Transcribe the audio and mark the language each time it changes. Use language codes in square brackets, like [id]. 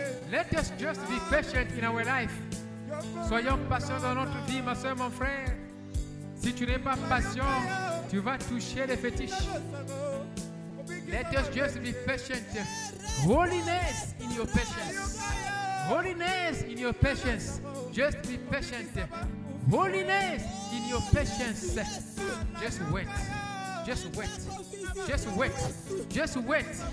[en] Let us just be patient in our life. [fr] Soyons patients dans notre vie, ma soeur, mon frère. Si tu n'es pas patient, tu vas toucher les fétiches. [en] Let us just be patient. Holiness in your patience. Holiness in your patience. Just be patient. Holiness in your patience. Just wait. Just wait. Just wait. Just wait.